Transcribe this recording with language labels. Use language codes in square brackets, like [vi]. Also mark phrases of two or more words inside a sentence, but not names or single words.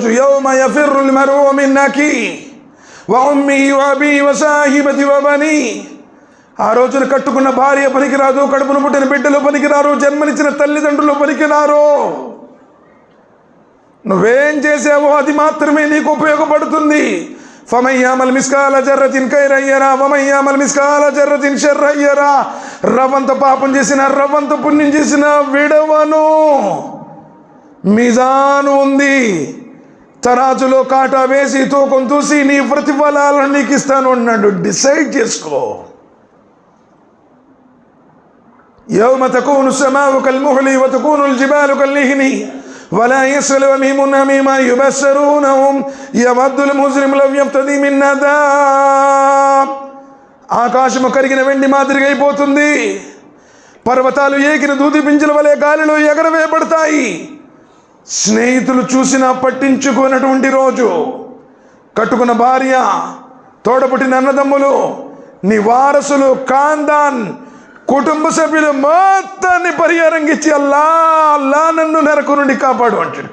[ar] يوم يفر المرء من أخيه وأمه وأبيه وصاحبته وبنيه. [te] ఆ రోజున కట్టుకున్న భార్య పనికిరాదు, కడుపును పుట్టిన బిడ్డలు పనికిరారు, జన్మనిచ్చిన తల్లిదండ్రులు పనికిరారు. నువ్వేం చేసావో అది మాత్రమే నీకు ఉపయోగపడుతుంది. [ar] فمن يعمل مثقال ذرة خيرا يره ومن يعمل مثقال ذرة شرا يره. [te] రవంత పాపం చేసిన, రవంత పుణ్యం చేసిన విడవను. మీజాను ఉంది, తరాజులో కాటా వేసి తూకం చూసి నీ ప్రతిఫలాలను నీకు ఇస్తాను అన్నాడు. డిసైడ్ చేసుకో. [ar] يوم تكون السماء كالمهل وتكون الجبال كالعهن ولا يسأل هميم حميما يبصرونهم يود المجرم لو يفتدي من عذاب. [te] ఆకాశము కరిగిన వెండి మాదిరిగా అయిపోతుంది. పర్వతాలు ఏకిన దూది పింజల వలె గాలిలో ఎగరవేయబడతాయి. స్నేహితులు చూసినా పట్టించుకున్నటువంటి రోజు, కట్టుకున్న భార్య, తోడపుట్టిన అన్నదమ్ములు, నీ వారసులు, ఖాందాన్, కుటుంబ సభ్యులు మొత్తాన్ని పరిహారంగిచ్చి అల్లా అల్లా నన్ను నరకు నుండి కాపాడు అంటాడు.